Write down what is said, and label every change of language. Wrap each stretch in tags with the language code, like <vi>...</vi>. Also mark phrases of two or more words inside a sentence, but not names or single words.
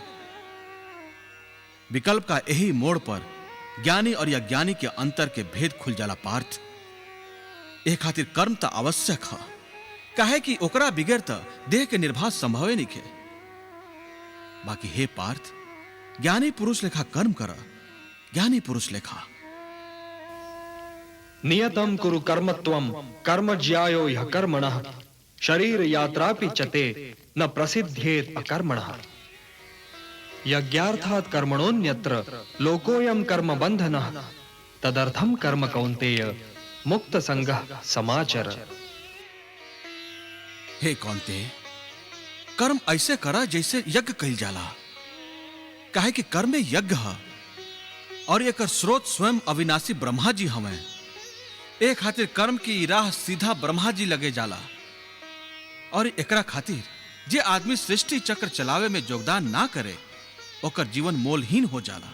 <bho>विकल्प का यही मोड़ पर ज्ञानी और अज्ञानी के अंतर के भेद खुल जाला पार्थ। ए खातिर कर्म तो आवश्यक है, काहे कि ओकरा बिगैर तो देह के निर्वाह संभवे नहीं। बाकी हे पार्थ, ज्ञानी पुरुष लेखा कर्म कर, ज्ञानी पुरुष लेखा।</bho> <sa>नियतम कुरु कर्मत्वम कर्म ज्यायो यह कर्मणः शरीर यात्रापि चते न प्रसिद्धेत अकर्मणः। यज्ञार्थात् कर्मणोन्यत्र लोकोयम कर्म बंधनः तदर्थम कर्म कौन्तेय मुक्त संगः समाचर।</sa> <bho>हे कौन्तेय, कर्म ऐसे करा जैसे यज्ञ कइल जाला, काहे कि कर्म में यज्ञ है और एकर स्रोत स्वयं अविनाशी ब्रह्मा जी हमें। ए खातिर कर्म की राह सीधा ब्रह्मा जी लगे जाला, और एकरा खातिर जे आदमी सृष्टि चक्र चलावे में योगदान ना करे ओकर जीवन मोलहीन हो जाला।</bho>